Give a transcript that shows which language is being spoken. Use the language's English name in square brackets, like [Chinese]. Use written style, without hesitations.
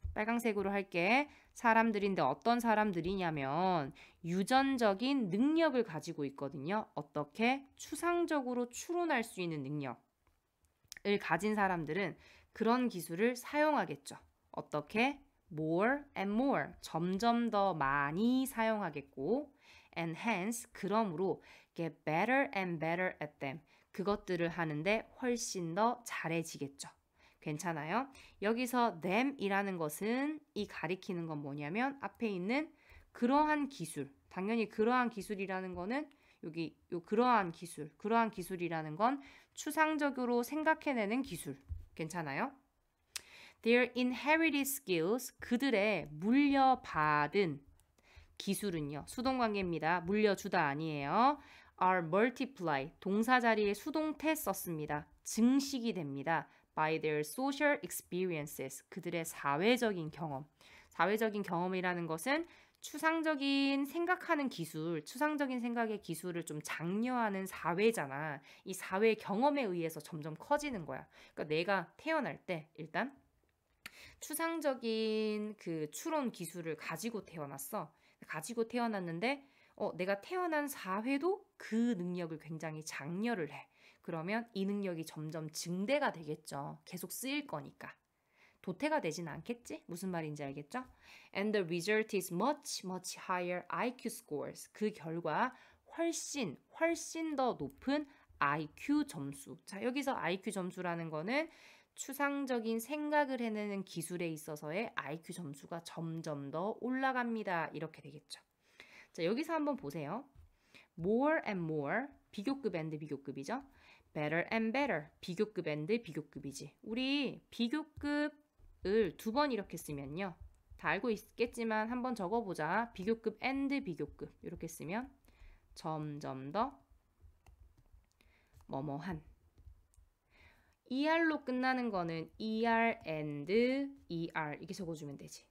[Korean] 빨강색으로 할게. 사람들인데 어떤 사람들이냐면 유전적인 능력을 가지고 있거든요. 어떻게? 추상적으로 추론할 수 있는 능력을 가진 사람들은 그런 기술을 사용하겠죠. 어떻게? [English] More and more, [Korean] 점점 더 많이 사용하겠고 [English] and hence, 그러므로 get better and better at them, [Korean] 그것들을 하는데 훨씬 더 잘해지겠죠. 괜찮아요? 여기서 them이라는 것은 이 가리키는 건 뭐냐면 앞에 있는 그러한 기술, 당연히 그러한 기술이라는 거는 여기 그러한 기술이라는 건 추상적으로 생각해내는 기술. 괜찮아요? [English] Their inherited skills, [Korean] 그들의 물려받은 기술은요. 수동관계입니다. 물려주다 아니에요. [English] are multiply, [Korean] 동사 자리에 수동태 썼습니다. 증식이 됩니다. [English] by their social experiences, [Korean] 그들의 사회적인 경험. 사회적인 경험이라는 것은 추상적인 생각하는 기술, 추상적인 생각의 기술을 좀 장려하는 사회잖아. 이 사회 경험에 의해서 점점 커지는 거야. 그러니까 내가 태어날 때 일단 추상적인 그 추론 기술을 가지고 태어났어. 가지고 태어났는데 내가 태어난 사회도 그 능력을 굉장히 장려를 해. 그러면 이 능력이 점점 증대가 되겠죠. 계속 쓰일 거니까. 도태가 되진 않겠지? 무슨 말인지 알겠죠? [English] And the result is much, much higher IQ scores. [Korean] 그 결과 훨씬 더 높은 IQ 점수. 자, 여기서 IQ 점수라는 거는 추상적인 생각을 해내는 기술에 있어서의 IQ 점수가 점점 더 올라갑니다. 이렇게 되겠죠. 자, 여기서 한번 보세요. [English] more and more, [Korean] 비교급 and 비교급이죠. [English] better and better, [Korean] 비교급 and 비교급이지. 우리 비교급을 두 번 이렇게 쓰면요. 다 알고 있겠지만 한번 적어보자. 비교급 and 비교급 이렇게 쓰면 점점 더 뭐뭐한. ER로 끝나는 거는 ER and ER 이렇게 적어주면 되지.